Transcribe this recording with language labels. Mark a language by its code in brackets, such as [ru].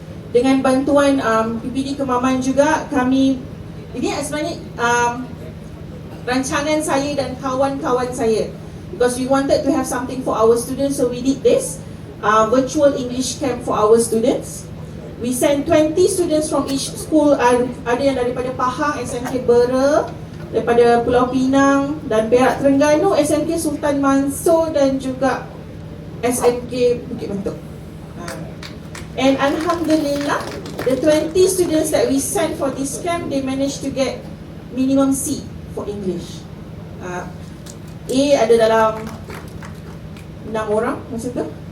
[ms] Dengan bantuan PPD Kemaman juga, kami ini sebenarnya rancangan saya dan kawan-kawan saya, [en] because we wanted to have something for our students, so we did this virtual English camp for our students. We sent 20 students from each school. [ms] Ada yang daripada Pahang, SMK Bera, daripada Pulau Pinang dan Perak Terengganu, SMK Sultan Mansur dan juga SMK Bukit Bentuk. [en] And Alhamdulillah, the 20 students that we sent for this camp, they managed to get minimum C for English. [ms] A ada dalam 6 orang macam tu.